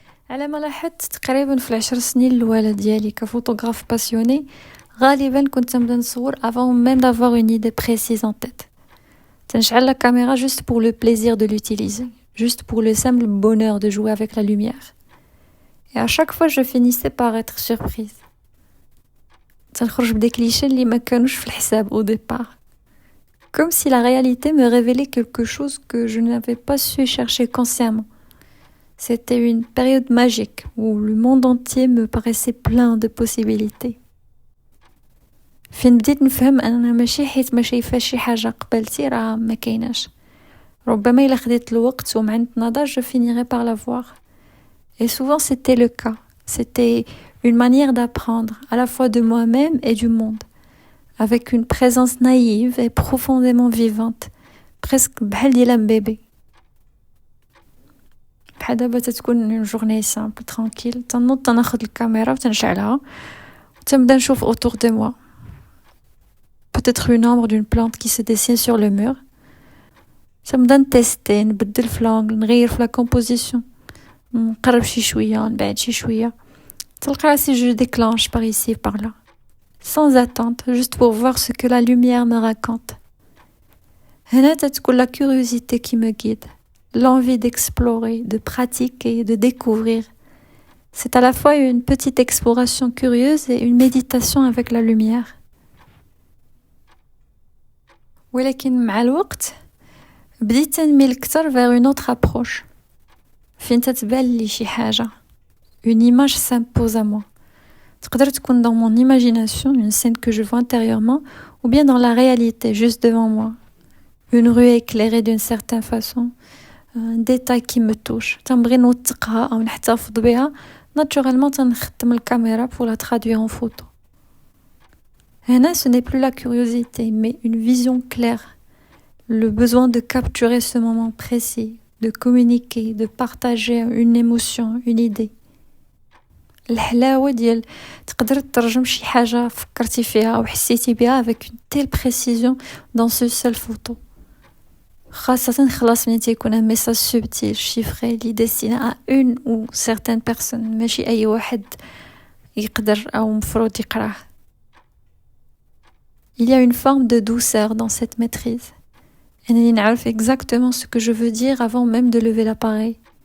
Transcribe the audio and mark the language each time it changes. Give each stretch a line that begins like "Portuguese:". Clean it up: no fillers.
Arabic: على ما لاحظت تقريبا في 10 سنين الأولى ديالي كفوتوغراف باسيوني غالبا كنت نبدا نصور
French: avant même d'avoir une idée précise en tête.
Arabic: تنشعل
French: la caméra juste pour le plaisir de l'utiliser, juste pour le simple bonheur de jouer avec la lumière. Et à chaque fois je finissais par être surprise. تنخرج بدي clichés اللي ما كانوش في الحساب au départ. Comme si la réalité me révélait quelque chose que je n'avais pas su chercher consciemment. C'était une période magique où le monde entier me paraissait plein de possibilités.
Arabic: فين بديت نفهم أننا ماشي حيت ما شايفاش شي حاجة قبلتي راه ما كايناش. ربما إلا خديت الوقت ومعنت نظر
French: je finirais par la voir. Et souvent c'était le cas. C'était une manière d'apprendre à la fois de moi-même et du monde. Avec une présence naïve et profondément vivante.
Arabic: Presque بحال ديال bébé. بحال دابا تتكون
French: une journée simple, tranquille.
Arabic: تنوض تناخد الكاميرا وتنشعلها وتنبدا نشوف
French: autour de moi. Peut-être une ombre d'une plante qui se dessine sur le mur.
Arabic: تنبدا نتيستي نبدل في l'angle, نغير في la composition. نقرب شي شوية, نبعد شي شوية. تلقى راسي
French: je déclenche par ici par là. Sans attente, juste pour voir ce que la lumière me raconte.
Arabic: هنا تتكون
French: la curiosité qui me guide. L'envie d'explorer, de pratiquer, de découvrir. C'est à la fois une petite exploration curieuse et une méditation avec la lumière.
Arabic: ولكن مع الوقت بديت نميل كتر
French: vers une autre approche.
Arabic: فين تتبان لي شي حاجة.
French: Une image s'impose à moi.
Arabic: تقدر تكون
French: dans mon imagination, une scène que je vois intérieurement, ou bien dans la réalité, juste devant moi. Une rue éclairée d'une certaine façon. Un détail qui me touche.
Arabic: تنبغي نوثقها أو نحتفظ بها.
French: Naturellement,
Arabic: تنختم الكاميرا
French: pour la traduire en photo. هنا, ce n'est plus la curiosité, mais une vision claire. Le besoin de capturer ce moment précis, de communiquer, de partager une émotion, une idée.
Arabic: الحلاوة ديال تقدر تترجم شي حاجة فكرتي فيها أو حسيتي بها
French: avec une telle précision dans ce seul photo.
Arabic: خاصة خلاص من تيكون
French: un message subtil, chiffré, li destiné à une ou certaines personnes,
Arabic: ماشي أي واحد يقدر أو مفروض يقراه.
French: Il y a une forme de douceur dans cette maîtrise.
Arabic: أنني نعرف
French: exactement ce que je veux dire avant même de lever l'appareil.